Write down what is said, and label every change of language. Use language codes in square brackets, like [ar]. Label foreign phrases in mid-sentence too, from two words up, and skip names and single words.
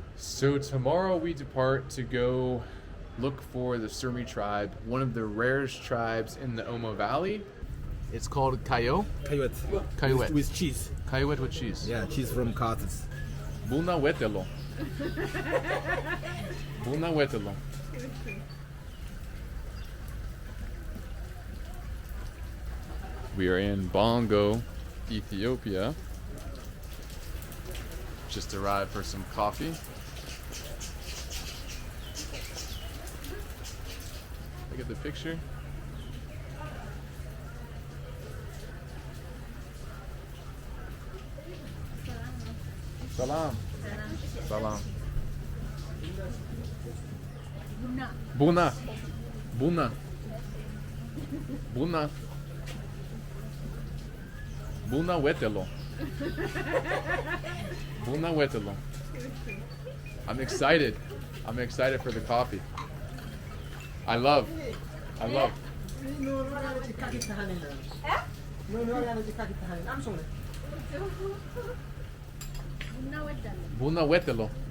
[en] So tomorrow we depart to go look for the Surmi tribe, one of the rarest tribes in the Omo Valley. It's called Kayo. Kayuet. Kayuet. With cheese. Kayuet with cheese. Yeah, cheese from Qatar. [am] ቡና ወተሎ። ቡና ወተሎ. [en] We are in Bonga, Ethiopia. Just arrived for some coffee. Look at the picture. Salam. Salam. Bunna. Bunna. Bunna. [am] ቡና ወተሎ። ቡና ወተሎ. [en] I'm excited. I'm excited for the coffee. I love. [am] ቡና ወተሎ.